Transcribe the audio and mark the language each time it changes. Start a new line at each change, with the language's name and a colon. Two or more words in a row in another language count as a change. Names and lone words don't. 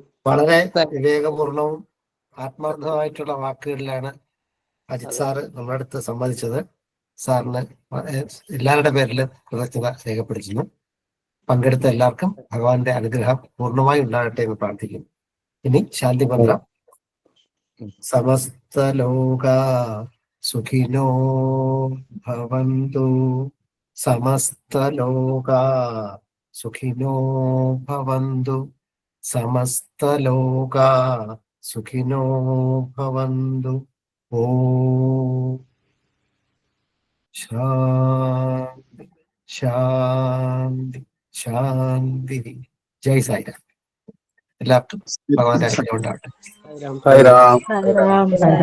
Malayalam: വളരെ വിവേകപൂർണവും ആത്മാർത്ഥമായിട്ടുള്ള വാക്കുകളിലാണ് അജിത് സാറ് നമ്മുടെ അടുത്ത് സംബന്ധിച്ചത്. സാറിന് എല്ലാവരുടെ പേരിലും കൃതജ്ഞത രേഖപ്പെടുത്തുന്നു. പങ്കെടുത്ത എല്ലാവർക്കും ഭഗവാന്റെ അനുഗ്രഹം പൂർണ്ണമായി ഉണ്ടാകട്ടെ എന്ന് പ്രാർത്ഥിക്കുന്നു. ഇനി ശാന്തി മന്ത്രം.
Sanskrit: സമസ്ത ലോക സുഖിനോ ഭവന്തു, സമസ്ത ലോക സുഖിനോ ഭവന്തു, സമസ്ത ലോക സുഖിനോ ഭവന്തു. ഓം ശാന്തി ശാന്തി ശാന്തി.
Malayalam: ജയ് സായിരാം. എല്ലാവർക്കും ഭഗവാന്റെ അനുഗ്രഹം ഉണ്ടാകട്ടെ. സായിരാം. സായിരാം.